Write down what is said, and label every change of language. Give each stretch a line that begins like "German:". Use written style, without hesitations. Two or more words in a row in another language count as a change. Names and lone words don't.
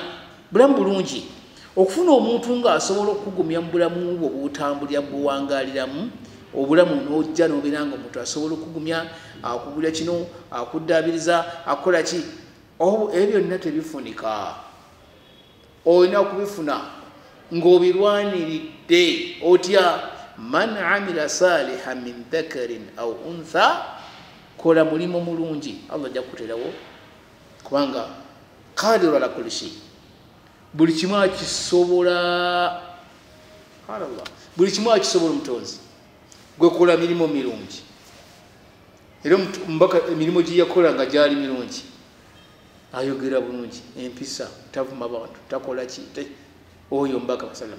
Ganda: Bulamu bulungi okufuna omuntu ng'asobola okugumya mu bulamu bwo bw'otambulira bw'owangaaliramu, obulamu n'ojja n'obeera nga omuntu asobola okugumya, akugulya kino, akuddaabiriza, akola ki, ebyo byonna tebifunika. Olina okubifuna ng'obirwaniridde otya,
Arabic: من عمل صالحا من ذكر أو أنثى,
Ganda: kola mulimu mulungi, Allah ajja kukuterawo kubanga
Arabic: قادر على كل شيء,
Ganda: buli kimu akisobola. Allah buli kimu akisobola omutonzi. Gwe kola mirimu mirungi, era omubaka emirimu gye yakola nga gyali mirungi, ayogera bulungi, empisa, tavuma bantu, takola ki, oyo omubaka wasallama.